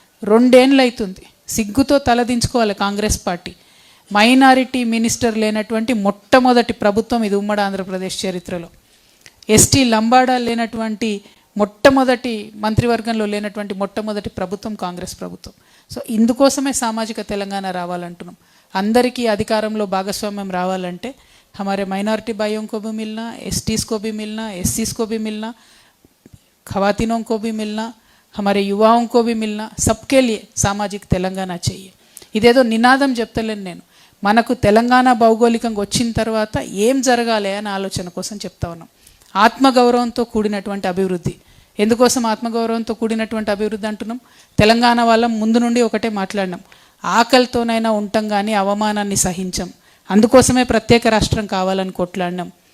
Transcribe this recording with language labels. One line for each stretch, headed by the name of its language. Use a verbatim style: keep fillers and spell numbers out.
Telugu: రెండేళ్ళు అవుతుంది, సిగ్గుతో తలదించుకోవాలి కాంగ్రెస్ పార్టీ. మైనారిటీ మినిస్టర్ లేనటువంటి మొట్టమొదటి ప్రభుత్వం ఇది ఉమ్మడి ఆంధ్రప్రదేశ్ చరిత్రలో. ఎస్టీ లంబాడా లేనటువంటి మొట్టమొదటి మంత్రివర్గంలో లేనటువంటి మొట్టమొదటి ప్రభుత్వం కాంగ్రెస్ ప్రభుత్వం. సో ఇందుకోసమే సామాజిక తెలంగాణ రావాలంటున్నాం. అందరికీ అధికారంలో భాగస్వామ్యం రావాలంటే
Hindi: हमारे माइनॉरिटी भाइयों को भी मिलना, एसटीज़ को भी मिलना, एससीज़ को भी मिलना, खवातीनों को भी मिलना, हमारे युवाओं को भी मिलना, सबके लिए सामाजिक तेलंगाना चाहिए.
Telugu: ఇదేదో నినాదం చెప్తలేను నేను, మనకు తెలంగాణ భౌగోళికంగా వచ్చిన తర్వాత ఏం జరగాలి అనే ఆలోచన కోసం చెప్తా ఉన్నాం. ఆత్మగౌరవంతో కూడినటువంటి అభివృద్ధి. ఎందుకోసం ఆత్మగౌరవంతో కూడినటువంటి అభివృద్ధి అంటున్నాం? తెలంగాణ వాళ్ళం ముందు నుండి ఒకటే మాట్లాడినాం, ఆకలితోనైనా ఉంటాం కానీ అవమానాన్ని సహించం, అందుకోసమే ప్రత్యేక రాష్ట్రం కావాలని కొట్లాడినాం.